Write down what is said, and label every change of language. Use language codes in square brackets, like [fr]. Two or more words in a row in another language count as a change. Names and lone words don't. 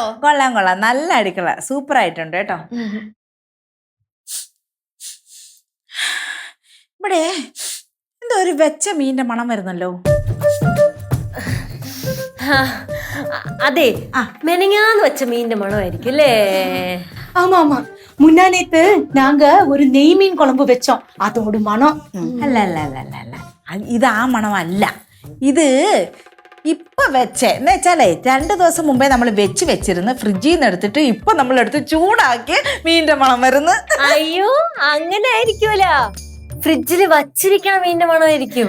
[ml] കൊള്ളാം, നല്ല അടുക്കള, സൂപ്പർ ആയിട്ടുണ്ട് കേട്ടോ. ഇവിടെ എന്തോ ഒരു വെച്ച മീന്റെ മണം വരുന്നല്ലോ. അതെ, മെനങ്ങാന്ന് വെച്ച മീന്റെ മണമായിരിക്കും അല്ലേ? [ta] ஆமா முன்னா நேத்து நாங்க ஒரு நெய் மீன் குழம்பு வச்சோம், அதோட மனம். [ml] അല്ല, ഇത് ആ മണമല്ല. ഇത് ഇപ്പൊ വെച്ചേ എന്ന് വെച്ചാലേ 2 ദിവസം മുമ്പേ നമ്മൾ വെച്ചിരുന്ന് ഫ്രിഡ്ജിൽ നിന്ന് എടുത്തിട്ട് ഇപ്പൊ നമ്മൾ എടുത്ത് ചൂടാക്കി മീന്റെ മണം വരുന്നു. അയ്യോ, അങ്ങനെ ആയിരിക്കൂല, ഫ്രിഡ്ജിൽ വച്ചിരിക്കണ മീന്റെ മണമായിരിക്കും.